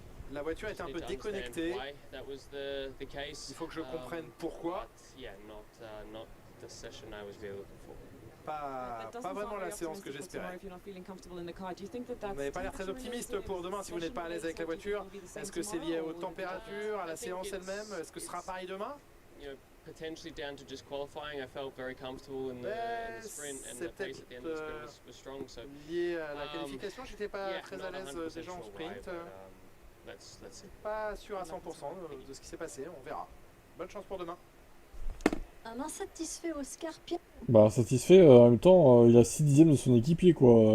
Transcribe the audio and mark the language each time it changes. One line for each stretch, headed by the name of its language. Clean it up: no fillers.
French: La voiture était un peu déconnectée. Il faut que je comprenne pourquoi. Pas vraiment la séance que j'espérais. Vous n'avez pas l'air très optimiste pour demain si vous n'êtes pas à l'aise avec la voiture. Est-ce que c'est lié aux températures, à la séance elle-même? Est-ce que ce sera pareil demain?
English: Potentially down to just qualifying. I felt very comfortable in the sprint and the pace at the end of the sprint was strong. So
French: lié à la qualification, j'étais pas très à l'aise déjà en sprint.
English: Let's see.
French: Pas sûr à 100% de ce qui s'est passé, on verra. Bonne chance pour demain. Un insatisfait Oscar Piastri. Bah satisfait, en même temps, il a 6 dixièmes de son équipier quoi.